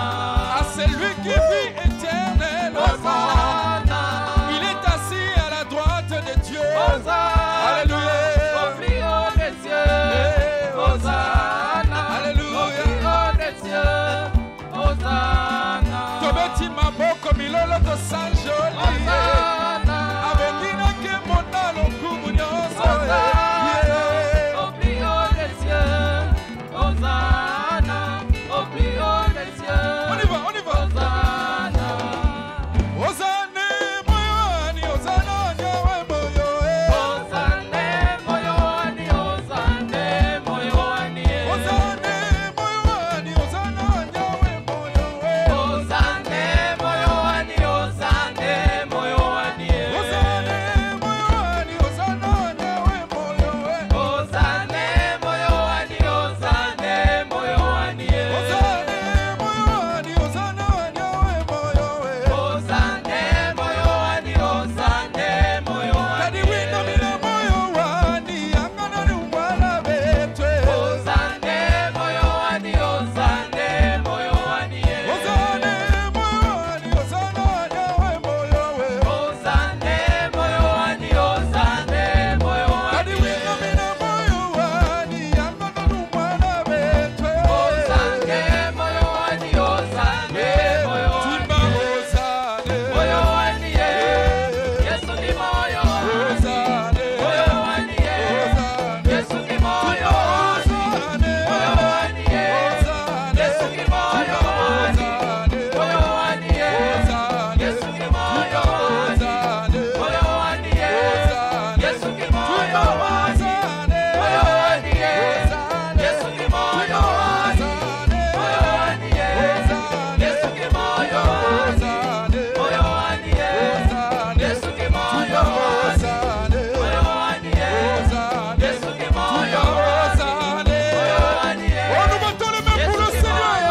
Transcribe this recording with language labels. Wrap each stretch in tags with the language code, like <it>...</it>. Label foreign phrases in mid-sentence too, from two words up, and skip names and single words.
<fr>Ah, c'est lui qui vit éternellement. Hosanna, Il est assis à la droite de Dieu. Hosanna, Alléluia. au plus haut des cieux. Hosanna, Alléluia. au plus haut des cieux. Hosanna.</fr> <ln>Tobeti maboko milolo to sanjoli. Hosanna, Abongina ke mona lokumu nyonso. Hosanna, Yeah.</ln> <fr>au plus haut des cieux. Hosanna, au plus haut des cieux. On y va, on y va. Hosanna.</fr> <sw>Hosanna, moyoani, Hosanna, nyawe moyo, eh. Hosanna, moyoani, Hosanna, moyoani, Hosanna, moyoani, Hosanna, nyawe moyo, eh. Hosanna, moyoani, Hosanna, moyoani, Hosanna, moyoani, Hosanna, nyawe moyo, eh. Hosanna, moyoani, Hosanna, moyoani, Hosanna, moyoani, Hosanna, nyawe moyo, eh. Hosanna, moyoani, Hosanna, moyoani, Kadi wino mina moyo wani, angana ni umwala betwe. Hosanna, moyoani, Hosanna, moyoani, Hosanna, moyoani, Hosanna, nyawe moyo, eh. Hosanna, moyoani, Hosanna, Kadi moyoani, wino mina moyo wani, angana ni umwala betwe. Hosanna, moyoani, Hosanna, moyoani, Timba Hosanna, moyoani, Yesu ni moyo wangu. Hosanna, Moyoani, Yesu ni moyo wangu. Hosanna, Moyoani, Hosanna, Yesu ni moyo wangu. Moyoani, Yesu ni moyo wangu. Moyoani, Yesu ni moyo wangu. Moyoani, Yesu ni moyo wangu. Moyoani, Yesu ni moyo wangu. Moyoani, Yesu ni moyo wangu. Moyoani, Yesu ni moyo wangu. Moyoani, Yesu ni moyo.</sw>